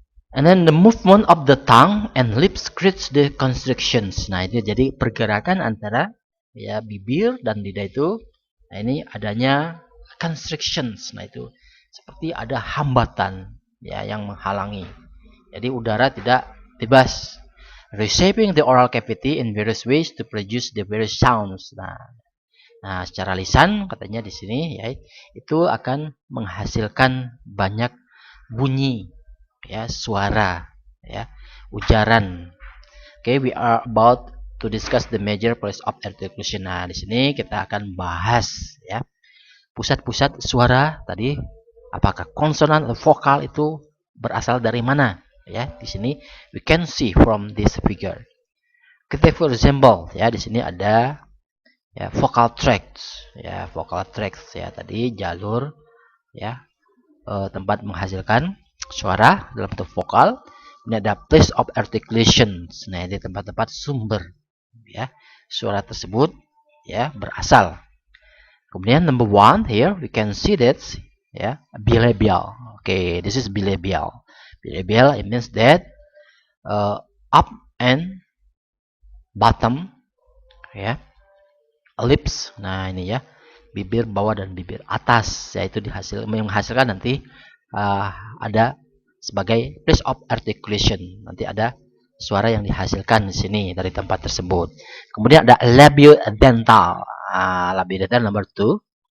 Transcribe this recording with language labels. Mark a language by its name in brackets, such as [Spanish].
[English] And then the movement of the tongue and lips creates the constrictions. [Indonesian] Nah, ini jadi pergerakan antara ya bibir dan lidah itu. Nah, ini adanya constrictions. Nah, itu seperti ada hambatan ya yang menghalangi. Jadi udara tidak bebas. [English] Reshaping the oral cavity in various ways to produce the various sounds. [Indonesian] Nah, secara lisan katanya di sini ya itu akan menghasilkan banyak bunyi ya, suara ya, ujaran. [English] Okay, we are about to discuss the major place of articulation. [Indonesian] Nah, di sini kita akan bahas ya pusat-pusat suara tadi, apakah konsonan atau vokal itu berasal dari mana ya. Di sini [English] we can see from this figure. [Indonesian] Kita [English] for example [Indonesian] ya, di sini ada ya vocal tracts ya, vocal tracts ya tadi jalur ya tempat menghasilkan suara dalam bentuk vokal. [English] Ini ada place of articulations. [Indonesian] Nah, ini tempat-tempat sumber ya suara tersebut ya berasal. Kemudian [English] number one here we can see that ya bilabial. Okay, this is bilabial. Bilabial it means that up and bottom ya, lips. [Indonesian] Nah, ini ya bibir bawah dan bibir atas, yaitu menghasilkan nanti ada sebagai place of articulation. Nanti ada suara yang dihasilkan di sini dari tempat tersebut. Kemudian ada labiodental. Labiodental number 2.